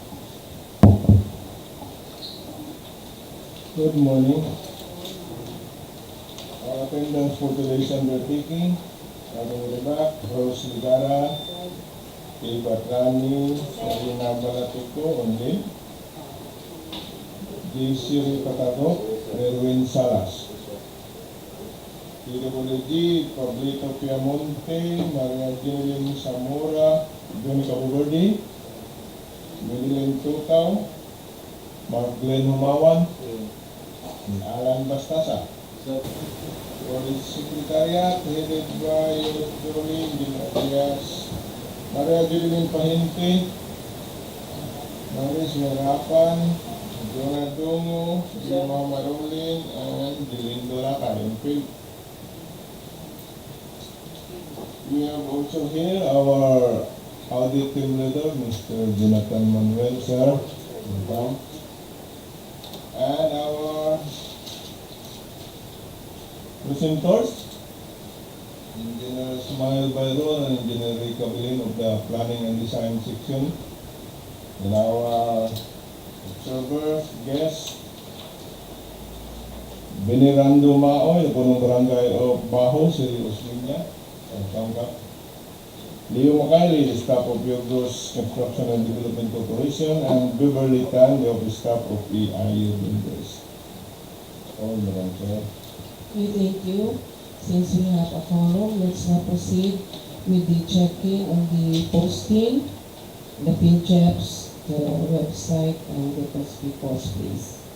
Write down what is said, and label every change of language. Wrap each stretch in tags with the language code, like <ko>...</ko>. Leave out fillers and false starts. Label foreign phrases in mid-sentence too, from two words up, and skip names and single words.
<en>Good morning. Our attendance for today's undertaking, Adong Rebak, Rose Ligara, Tubac-New, Sarina Balatiko, only. JC Patago, Erwin Salas. PWH, Pablito Piamonte, Maria Jeline Zamora, Johnny Caboverde, Madeline Tutao, Mark Glenn Humawan, and Alan Bastasa. Police Secretariat, headed by Bdry, Maria Jeline Pahinte, Maris Merapan, Jonah Dongo, Lima Marolin, and Dilindo Lakarimpil. We have also here our audit team leader, Mr. Jonathan Manuel, sir. Welcome. And our presenters, Engineer Ismail Bayron and Engineer Rica Bilin of the Planning and Design section. And our observers, guests, Benirando Maoy, the</en> <tl>punong barangay</tl> <en>of Baho, S.Osmeña, Zamboanga. Leo Macali, the staff of Reconstruction and Development Corporation, and Beverly Tan, the office staff of EIU Builders. All Madam Chair. We thank you. Since we have a forum, let's now proceed with the checking of the posting, the PINCHEPs, the website, and the course, please.</en>